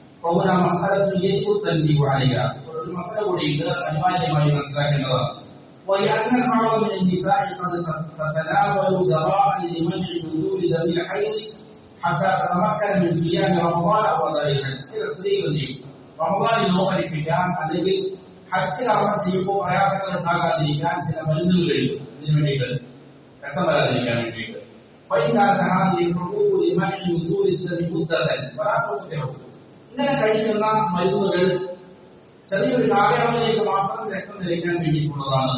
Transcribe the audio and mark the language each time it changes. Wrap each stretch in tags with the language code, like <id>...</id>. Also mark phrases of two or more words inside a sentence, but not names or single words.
<ml>ഒരു മസല കൂടിയിട്ട് അനിവാര്യമായി മനസ്സിലാക്കേണ്ടതാണ്.</ml> <ar>وَلِأَنَّ الْبَعْضَ مِنَ النِّسَاءِ قَدْ تَتَنَاوَلُ دَوَاءً لِمَنْعِ نُزُولِ دَمِ الْحَيْضِ حَتَّى تَتَمَكَّنَ مِنْ قِيَامِ رَمَضَانَ وَذَلِكَ</ar> <ml>ചില സ്ത്രീകൾ റമദാനിൽ നോമ്പനുഷ്ഠിക്കാൻ അല്ലെങ്കിൽ ഹജ്ജ് കർമ്മം ചെയ്യുമ്പോൾ പ്രയാസങ്ങൾ ഉണ്ടാകാതിരിക്കാൻ ചില മരുന്നുകൾ എഴുതും. ഇതിനു വേണ്ടിയിട്ട് രക്തം വരാതിരിക്കാൻ വേണ്ടിയിട്ട്. ഇങ്ങനെ കഴിക്കുന്ന മരുന്നുകൾ ചെറിയൊരു കാലയളവിലേക്ക് മാത്രം രക്തം നിലയ്ക്കാൻ വേണ്ടിയിട്ടുള്ളതാണ്.</ml>